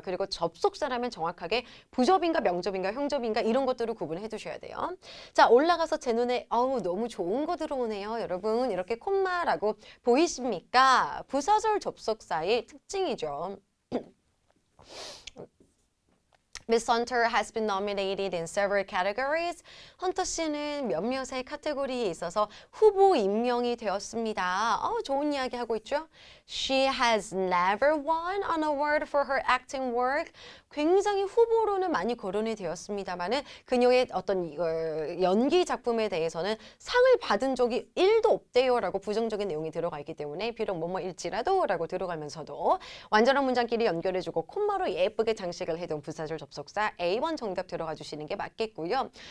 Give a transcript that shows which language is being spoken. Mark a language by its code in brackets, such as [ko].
[ko] 그리고 접속사라면 정확하게 부접인가 명접인가 형접인가 이런 것들을 구분해 두셔야 돼요. 자, 올라가서 제 눈에 어우 너무 좋은 거 들어오네요. 여러분 이렇게 콤마라고 보이십니까? 부사절 접속사의 특징이죠. [en] Miss Hunter has been nominated in several categories. [ko] 헌터 씨는 몇몇의 카테고리에 있어서 후보 임명이 되었습니다. 좋은 이야기 하고 있죠? [en] She has never won an award for her acting work. [ko] 굉장히 후보로는 많이 거론이 되었습니다만은 그녀의 어떤 연기 작품에 대해서는 상을 받은 적이 1도 없대요라고 부정적인 내용이 들어가 있기 때문에 비록 뭐뭐일지라도라고 들어가면서도 완전한 문장끼리 연결해주고 콤마로 예쁘게 장식을 해둔 부사절 접속사 A1 정답 들어가 주시는 게 맞겠고요.